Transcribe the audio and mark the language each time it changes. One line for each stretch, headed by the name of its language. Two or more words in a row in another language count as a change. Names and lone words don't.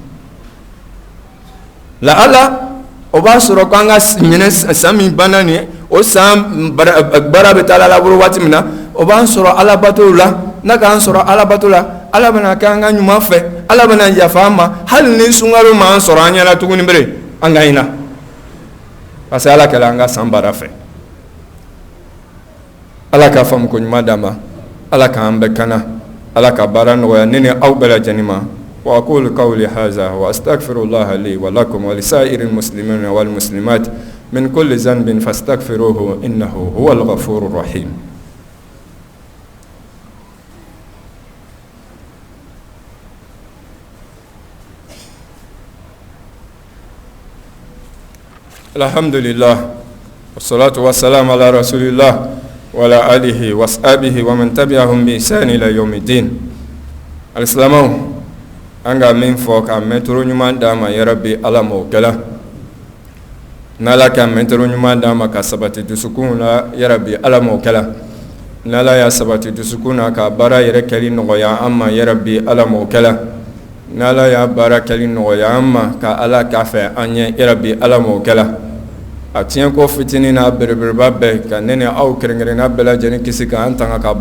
Bambara: la ala o b'a sɔrɔ k'an ka ɲinɛ san min banna nin ye o san baara bɛ taa Ala bolo waati min na o b'an sɔrɔ Ala batow la n'a k'an sɔrɔ Ala bato la Ala bɛna kɛ an ka ɲuman fɛ Ala bɛna yafa an ma hali ni sunkalo ma an sɔrɔ an ɲɛna tuguni bere an ka ɲina
French: parce que
Bambara: Ala kɛla an ka san baara fɛ Ala k'a faamu ko ɲuman d'an ma Ala k'an bɛɛ kana Ala ka baara nɔgɔya ne ni aw bɛɛ lajɛlen ma
Arabic: وأقول قولي هذا وأستغفر الله لي ولكم ولسائر المسلمين والمسلمات من كل ذنب فاستغفروه إنه هو الغفور الرحيم الحمد لله والصلاة والسلام على رسول الله وعلى آله وصحبه ومن تبعهم بإحسان إلى يوم الدين الإسلام
Bambara: anga min fɔ ka mɛtoro ɲuman d'a ma yarabi Ala m'o kɛla n'Ala ka mɛtoro ɲuman d'a ma ka sabati dusukun la yarabi Ala m'o kɛla n'Ala y'a sabati dusukun na ka baara yɛrɛ kɛli nɔgɔya an ma yarabi Ala m'o kɛla n'Ala y'a baara kɛli nɔgɔya an ma ka Ala k'a fɛ an ye yarabi Ala m'o kɛla a tiɲɛ ko fitinin n'a belebeleba bɛɛ ka ne ni aw kɛrɛnkɛrɛnna bɛɛ lajɛlen kisi k'an tanga ka bɔ